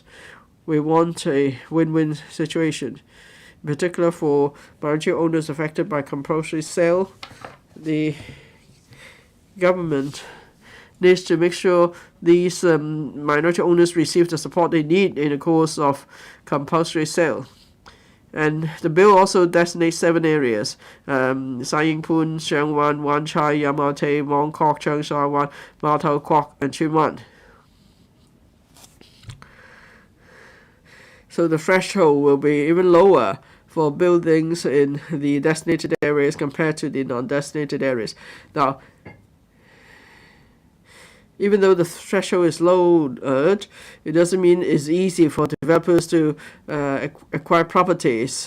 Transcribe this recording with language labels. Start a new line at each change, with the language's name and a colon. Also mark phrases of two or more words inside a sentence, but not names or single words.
English: We want a win-win situation, in particular for minority owners affected by compulsory sale. The government needs to make sure these minority owners receive the support they need in the course of compulsory sale. And the bill also designates 7 areas: Sai Ying Pun, Sheung Wan, Wan Chai, Yau Te, Mong Kok, Cheung Sha Wan, Ma Tau Kwok, and Chun Wan. So the threshold will be even lower for buildings in the designated areas compared to the non-designated areas. Now, even though the threshold is lowered, it doesn't mean it's easy for developers to acquire properties.